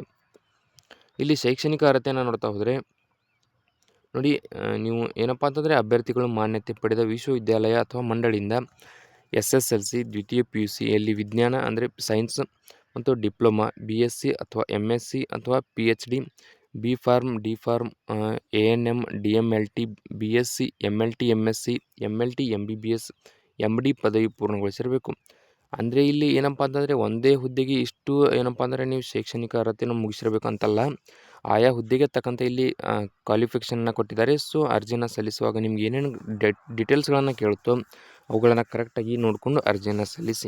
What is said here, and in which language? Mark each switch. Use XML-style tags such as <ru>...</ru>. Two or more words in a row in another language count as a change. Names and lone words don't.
<kn>ಇಲ್ಲಿ ಶೈಕ್ಷಣಿಕ ಅರ್ಹತೆಯನ್ನು ನೋಡ್ತಾ ಹೋದರೆ ನೋಡಿ, ನೀವು ಏನಪ್ಪ ಅಂತಂದರೆ ಅಭ್ಯರ್ಥಿಗಳು ಮಾನ್ಯತೆ ಪಡೆದ ವಿಶ್ವವಿದ್ಯಾಲಯ ಅಥವಾ ಮಂಡಳಿಯಿಂದ SSLC, ದ್ವಿತೀಯ PUC ಯಲ್ಲಿ ವಿಜ್ಞಾನ ಅಂದರೆ ಸೈನ್ಸ್ ಮತ್ತು ಡಿಪ್ಲೊಮಾ, BSc ಅಥವಾ MSc ಅಥವಾ PhD, B.Pharm, D.Pharm, ANM, DMLT, BSc, MLT, MSc, MLT, MBBS, MD ಪದವಿ ಪೂರ್ಣಗೊಳಿಸಿರಬೇಕು. ಅಂದರೆ ಇಲ್ಲಿ ಏನಪ್ಪ ಅಂತಂದರೆ ಒಂದೇ ಹುದ್ದೆಗೆ ಇಷ್ಟು ಏನಪ್ಪ ಅಂದರೆ ನೀವು ಶೈಕ್ಷಣಿಕ ಅರ್ಹತೆಯನ್ನು ಮುಗಿಸಿರಬೇಕಂತಲ್ಲ, ಆಯಾ ಹುದ್ದೆಗೆ ತಕ್ಕಂತೆ ಇಲ್ಲಿ ಕ್ವಾಲಿಫಿಕೇಷನ್ನ ಕೊಟ್ಟಿದ್ದಾರೆ. ಸೊ ಅರ್ಜಿಯನ್ನು ಸಲ್ಲಿಸುವಾಗ ನಿಮ್ಗೆ ಏನೇನು ಡೀಟೇಲ್ಸ್ಗಳನ್ನು ಕೇಳುತ್ತೋ ಅವುಗಳನ್ನು ಕರೆಕ್ಟಾಗಿ ನೋಡಿಕೊಂಡು ಅರ್ಜಿಯನ್ನು ಸಲ್ಲಿಸಿ.</kn>